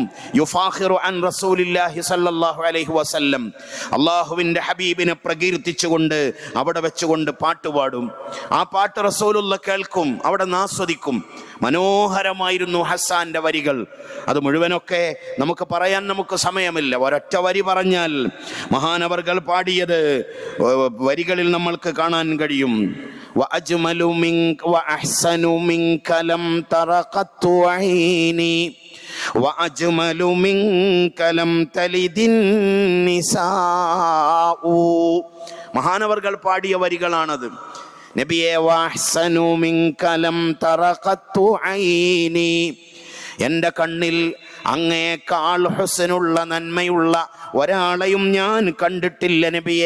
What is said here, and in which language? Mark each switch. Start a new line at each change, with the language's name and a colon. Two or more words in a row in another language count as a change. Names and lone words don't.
Arabic: يفاخر عن رسول الله صلى الله عليه وسلم,
Malayalam: അള്ളാഹുവിൻ്റെ ഹബീബിനെ പ്രകീർത്തിച്ചുകൊണ്ട് അവിടെ വെച്ചുകൊണ്ട് പാട്ടുപാടും. ആ പാട്ട് റസൂലുള്ള കേൾക്കും, അവിടെ ആസ്വദിക്കും. മനോഹരമായിരുന്നു ഹസ്സാന്റെ വരികൾ. അത് മുഴുവനൊക്കെ നമുക്ക് പറയാൻ നമുക്ക് സമയമില്ല. ഒരൊറ്റ വരി പറഞ്ഞാൽ മഹാനവർകൾ പാടിയത് വരികളിൽ നമ്മൾക്ക് കാണാൻ കഴിയും.
Arabic: وأجمل منك وأحسن منك لم تر قط عيني وأجمل منك لم تلد النساء.
Malayalam: മഹാനവർകൾ പാടിയ വരികളാണത്. നബിയെ
Arabic: وأحسن منك لم تر قط عيني,
Malayalam: എൻ്റെ കണ്ണിൽ അങ്ങേക്കാൾ ഹുസ്നുള്ള നന്മയുള്ള ഒരാളെയും ഞാൻ കണ്ടിട്ടില്ല നബിയെ.